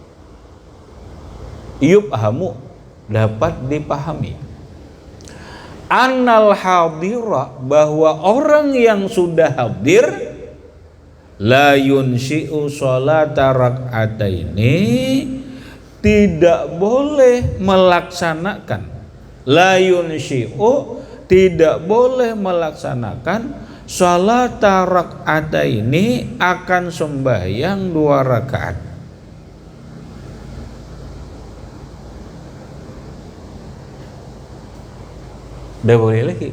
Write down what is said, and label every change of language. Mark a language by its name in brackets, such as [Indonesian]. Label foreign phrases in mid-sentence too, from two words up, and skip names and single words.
[Indonesian] yubhamu dapat dipahami [Arabic] أن الحاضر [Indonesian] bahwa orang yang sudah hadir [Arabic] لا ينشئ صلاة ركعتين [Indonesian] tidak boleh melaksanakan [Arabic] لا ينشئ [Indonesian] tidak boleh melaksanakan [Arabic] صلاة ركعتين [Indonesian] akan sembahyang 2 rakaat. Udah boleh lagi.